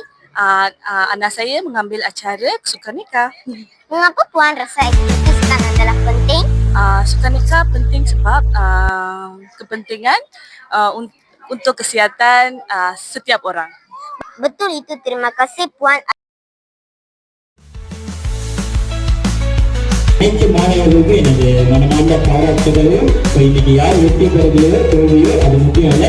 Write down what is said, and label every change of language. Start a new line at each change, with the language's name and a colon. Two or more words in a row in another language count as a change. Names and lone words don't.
Malay: Anak saya mengambil acara sukan nikah. Mengapa Puan rasa aktiviti sukan adalah penting? Sukan nikah penting sebab kepentingan untuk kesihatan setiap orang. Betul itu. Terima kasih Puan.
Tamil: அனைத்து மாணவர்களுக்கும் எனது மனமார்ந்த பாராட்டுகள். இன்னைக்கு யார் வெற்றி பெறுகிறதோ தோல்வியோ அது முக்கியம் இல்லை.